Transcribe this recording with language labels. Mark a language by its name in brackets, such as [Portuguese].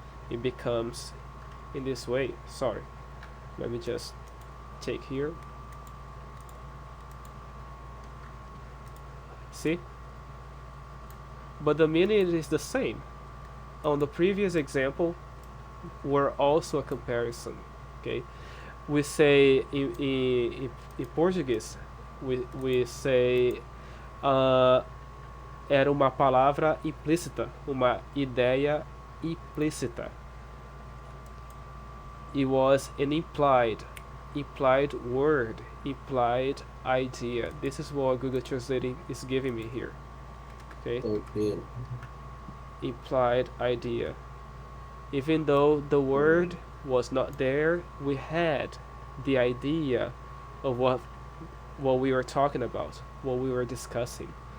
[English] it becomes in this way. Sorry, let me just take here. See? But the meaning is the same. On the previous example, were also a comparison. Okay, we say in Portuguese, we say [Portuguese] era uma palavra implícita, uma ideia implícita. [English] It was an implied word, implied idea. This is what Google Translating is giving me here. Okay? Implied idea. Even though the word was not there, we had the idea of what we were talking about, what we were discussing.